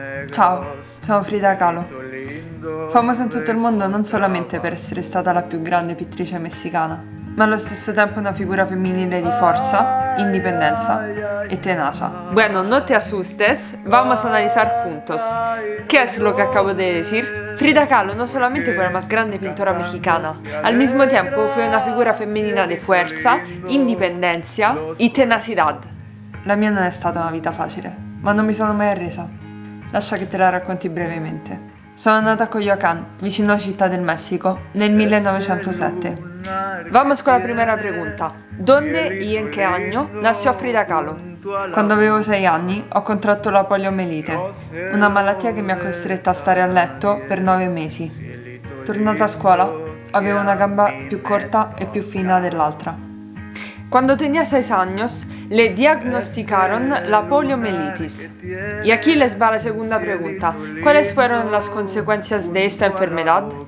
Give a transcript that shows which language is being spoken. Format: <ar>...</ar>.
<it>Ciao, sono Frida Kahlo, famosa in tutto il mondo non solamente per essere stata la più grande pittrice messicana, ma allo stesso tempo una figura femminile di forza,</it> <es>independencia y tenacia. Bueno, no te asustes, vamos a analizar juntos. ¿Qué es lo que acabo de decir? Frida Kahlo no solamente fue la más grande pintora mexicana, al mismo tiempo fue una</es> <it>figura femminile di forza,</it> <es>independencia y tenacidad.</es> <it>La mia non è stata una vita facile, ma non mi sono mai arresa. Lascia che te la racconti brevemente. Sono nata a Coyoacán, vicino a Città del Messico, nel 1907.</it> <es>Vamos con la primera pregunta. ¿Dónde y en qué año nació Frida Kahlo?</es> <it>Quando avevo 6 anni ho contratto la poliomelite, una malattia che mi ha costretta a stare a letto per 9 mesi. Tornata a scuola, avevo una gamba più corta e più fina dell'altra.</it> <es>Cuando tenía 6 años, le diagnosticaron la poliomielitis. Y aquí les va la segunda pregunta. ¿Cuáles fueron las consecuencias de esta enfermedad?</es>